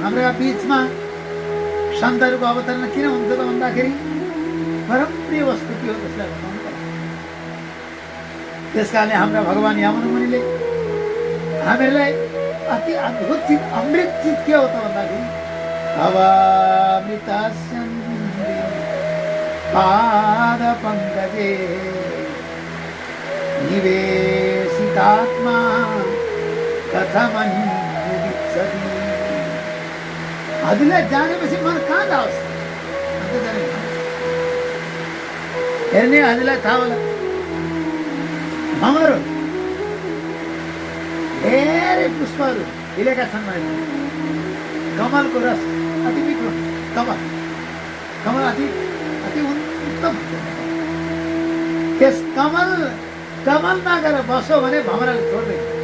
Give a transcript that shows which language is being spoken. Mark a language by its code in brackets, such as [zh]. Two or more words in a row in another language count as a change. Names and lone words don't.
[ne] हाम्रा बिचमा सन्तहरूको अवतरण किन हुन्छ त भन्दाखेरि परम प्रिय वस्तु के हो त्यसलाई बताउनु पर्छ। त्यस कारणले हाम्रा भगवान यमुना मुनिले हामीहरूलाई अति अद्भुत चिज अमृत चिज के हो त भन्दाखेरि [sa] अवामृतस्यन्दिनि पाद पंकजे निवेशितात्मा कथमन्यदित्सति [ne] हजुरलाई जानेपछि मन कहाँ जाओस् हेर्ने हजुरलाई थाहा होला भँगरो धेरै पुष्पहरू हिलेका छन् मैले कमलको रस अति मिठो कमल कमल अति अति उत्तम त्यस कमलमा गएर बसो भने भमराले छोड्दैन